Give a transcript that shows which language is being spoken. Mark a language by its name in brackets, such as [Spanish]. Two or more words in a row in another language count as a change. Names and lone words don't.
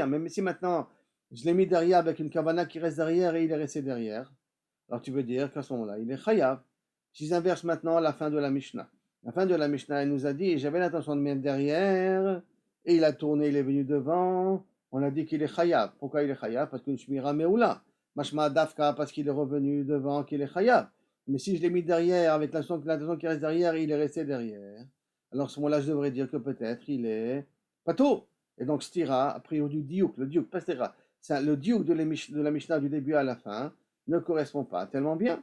[French] Même si maintenant, je l'ai mis derrière avec une kavana qui reste derrière et il est resté derrière, alors tu veux dire qu'à ce moment-là, il est chayav. Si j'inverse maintenant la fin de la Mishnah. La fin de la Mishnah, elle nous a dit, j'avais l'intention de mettre derrière, et il a tourné, il est venu devant, on a dit qu'il est chayav. Pourquoi il est chayav? Parce qu'une [Hebrew] שמירה מעולה. משמע דווקא, [French] parce qu'il est revenu devant, qu'il est chayav. Mais si je l'ai mis derrière, avec l'intention qui reste derrière, et il est resté derrière, alors à ce moment-là, je devrais dire que peut-être il est pato. Et donc, stira, a priori du diouk, le diouk, pas stira. Le diouk de la Mishnah du début à la fin ne correspond pas tellement bien.